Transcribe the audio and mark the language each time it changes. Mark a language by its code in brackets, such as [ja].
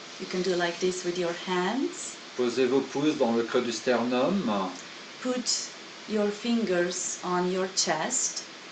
[en] You can do like this with your hands. [fr] Posez vos pouces dans le creux du sternum. [en] Put your fingers on your chest.